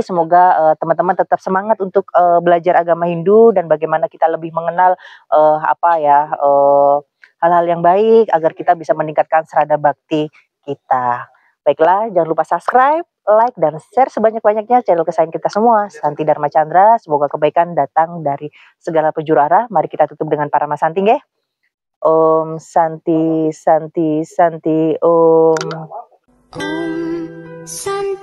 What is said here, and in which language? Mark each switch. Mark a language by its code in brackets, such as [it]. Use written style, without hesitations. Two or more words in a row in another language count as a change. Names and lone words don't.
[id] Semoga teman-teman tetap semangat untuk belajar agama Hindu dan bagaimana kita lebih mengenal hal-hal yang baik agar kita bisa meningkatkan serada bakti kita. Baiklah, jangan lupa [en] subscribe, like, [id] dan share sebanyak-banyaknya channel kesayangan kita semua, Santi Dharma Chandra. Semoga kebaikan datang dari segala penjuru arah. Mari kita tutup dengan para Mas Santi, nggih. [sa] Om Santi Santi Santi Om. [id] Om